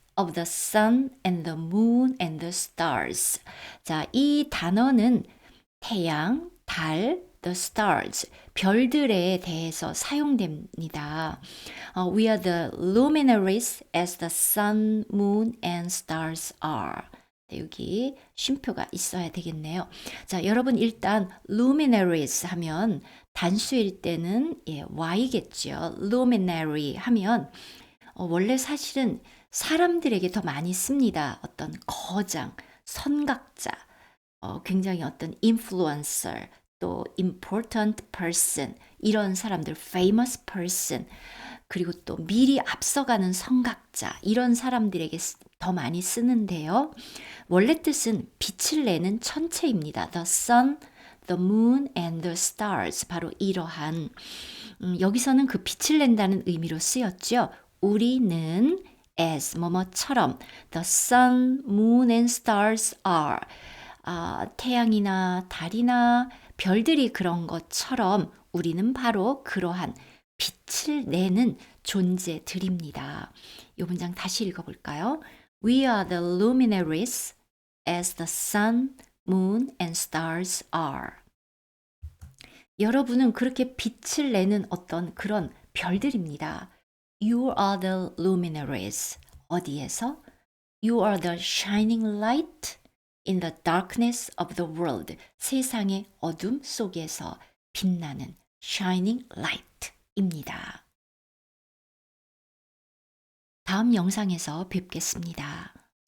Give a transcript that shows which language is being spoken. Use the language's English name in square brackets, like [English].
[English] of the sun and the moon and the stars. [Korean] 자, 이 단어는 태양, 달, [English] the stars, [Korean] 별들에 대해서 사용됩니다. [English] We are the luminaries as the sun, moon, and stars are. [Korean] 여기 쉼표가 있어야 되겠네요. 자, 여러분 일단 luminaries 하면 단수일 때는 Y겠죠. luminary 하면 원래 사실은 사람들에게 더 많이 씁니다. 어떤 거장, 선각자, 굉장히 어떤 influencer, 또 [English] important person, [Korean] 이런 사람들, [English] famous person, [Korean] 그리고 또 미리 앞서가는 선각자, 이런 사람들에게 더 많이 쓰는데요. 원래 뜻은 빛을 내는 천체입니다. [English] The sun, the moon and the stars. [Korean] 바로 이러한 여기서는 그 빛을 낸다는 의미로 쓰였죠. 우리는 [English] as [Korean] 뭐뭐처럼 [English] the sun, moon and stars are. [Korean] 태양이나 달이나 별들이 그런 것처럼 우리는 바로 그러한 빛을 내는 존재들입니다. 이 문장 다시 읽어볼까요? [English] We are the luminaries as the sun, moon and stars are. [Korean] 여러분은 그렇게 빛을 내는 어떤 그런 별들입니다. [English] You are the luminaries. [Korean] 어디에서? [English] You are the shining light in the darkness of the world. [Korean] 세상의 어둠 속에서 빛나는 [English] shining light [Korean] 입니다. 다음 영상에서 뵙겠습니다.